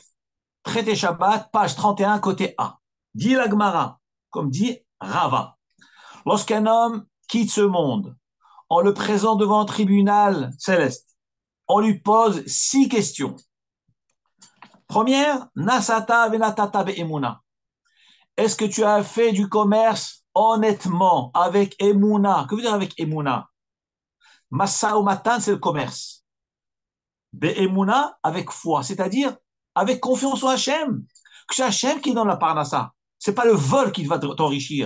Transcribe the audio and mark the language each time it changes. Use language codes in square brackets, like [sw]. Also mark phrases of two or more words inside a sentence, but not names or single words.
[fr] Traité Shabbat, page 31, côté A. Dit l'Agmara, comme dit Rava. Lorsqu'un homme quitte ce monde, on le présente devant un tribunal céleste. On lui pose 6 questions. Première, [he] נשאת ונתת באמונה. [fr] Est-ce que tu as fait du commerce honnêtement, avec emuna? Que veut dire avec emuna? Massa ou matan, c'est le commerce. Be'emuna, avec foi, c'est-à-dire avec confiance en Hachem. Que c'est Hachem qui donne la parnassa. C'est pas le vol qui va t'enrichir.